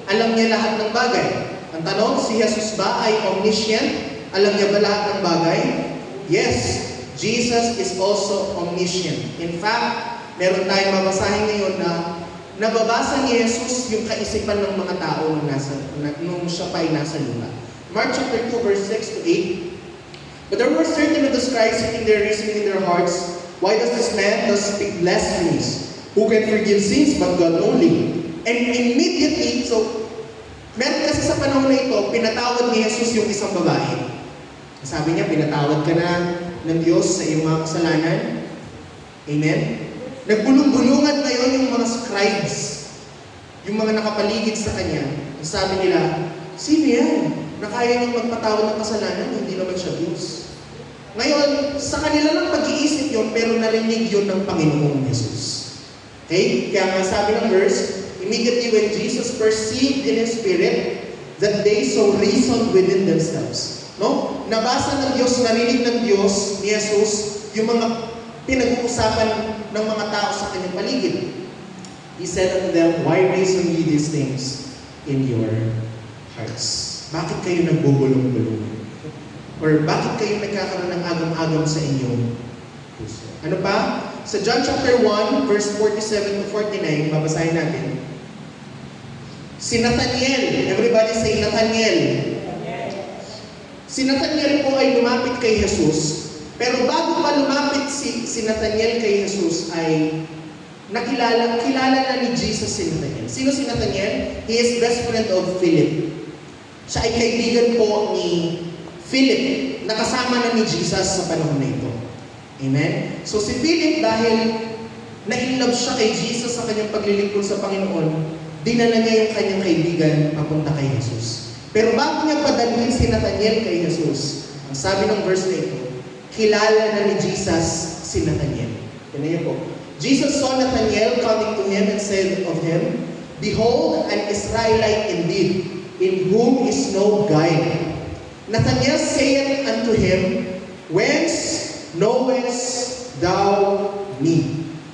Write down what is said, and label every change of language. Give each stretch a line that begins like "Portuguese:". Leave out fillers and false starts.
Filipino: Alam niya lahat ng bagay. Ang tanong, si Jesus ba ay omniscient? Alam niya ba lahat ng bagay?
English: Yes, Jesus is also omniscient.
Filipino: In fact, meron tayong mabasahin ngayon na nababasa ni Jesus yung kaisipan ng mga tao nung siya pa ay nasa lupa.
English: Mark chapter 2, verse 6 to 8. But there were certain of the scribes sitting there reasoning in their hearts, why does this man thus speak blasphemies? Who can forgive sins but God only? And immediately,
Filipino: so, meron kasi sa panahon na ito, pinatawad ni Jesus yung isang babae. Sabi niya, pinatawad ka na ng Diyos sa iyong mga kasalanan. Amen? Nagbulong-bulungan ngayon yung mga scribes, yung mga nakapaligid sa kanya. Sabi nila, sino yan? Na kaya niyang magpatawad ng kasalanan, hindi naman siya Diyos. Ngayon, sa kanila lang pag-iisip yun, pero narinig yun ng Panginoong Jesus. Okay? Kaya nga sabi ng verse,
English: immediately when Jesus perceived in His Spirit that they so reasoned within themselves.
Filipino: No? Nabasa ng Diyos, narinig ng Diyos ni Jesus yung mga pinag-uusapan ng mga tao sa kanyang paligid.
English: He said unto them, why reason ye these things in your hearts?
Filipino: Bakit kayo nagbubulong-bulong? Or bakit kayo nagkakaroon ng agam-agam sa inyong puso? Ano pa? Sa John chapter 1, verse 47 to 49, babasahin natin. Si Nathaniel,
English: everybody say Nathaniel.
Filipino: Si Nathaniel po ay lumapit kay Jesus Pero bago pa lumapit si Nathaniel kay Jesus ay kilala na ni Jesus si Nathaniel. Sino si Nathaniel?
English: He is best friend of Philip.
Filipino: Siya ay kaibigan po ni Philip, nakasama na ni Jesus sa panahon na ito. Amen? So si Philip, dahil na-inlove siya kay Jesus sa kanyang paglilingkod sa Panginoon, dinala niya yung kanyang kaibigan papunta kay Jesus. Pero bago niya padalhin si Nathaniel kay Jesus, ang sabi ng verse na ito, kilala na ni Jesus si Nathaniel. Yan na po.
English: Jesus saw Nathaniel coming to him and said of him, "Behold, an Israelite indeed, in whom is no guile." Nathanael saith unto him, "Whence knowest thou me?"